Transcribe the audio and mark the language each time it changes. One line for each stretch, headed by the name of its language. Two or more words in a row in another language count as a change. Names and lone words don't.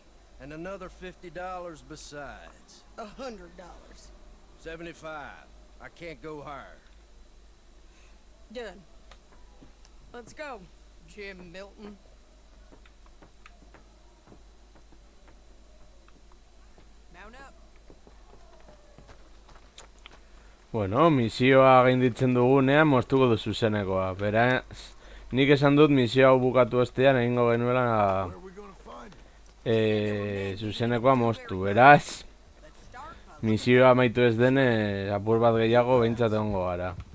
English: And another $50 besides. $100. 75. I can't go higher. Done. Let's go, Jim Milton. Mount up.
Basque: Bueno, misioa gainditzen dugunean moztuko du zuzenekoa. Beraz, nik esan dut misioa bukatu ostean egingo genuela zuzenekoa moztu. Beraz, misioa amaitu ez dene apur bat gehiago behintzat egongo gara.